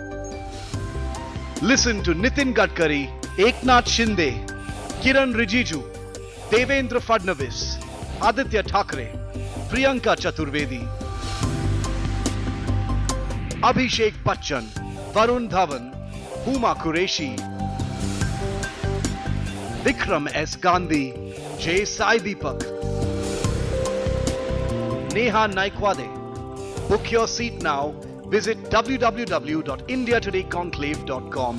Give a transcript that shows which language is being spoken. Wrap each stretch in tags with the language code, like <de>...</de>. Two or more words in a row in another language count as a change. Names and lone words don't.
<en>Listen to Nitin Gadkari, Eknath Shinde, Kiran Rijiju, Devendra Fadnavis, Aditya Thackeray, Priyanka Chaturvedi, Abhishek Bachchan, Varun Dhawan, Huma Qureshi, Vikram S. Gandhi, J. Sai Deepak, Neha Naikwade. Book your seat now. Visit www.indiatodayconclave.com.</en>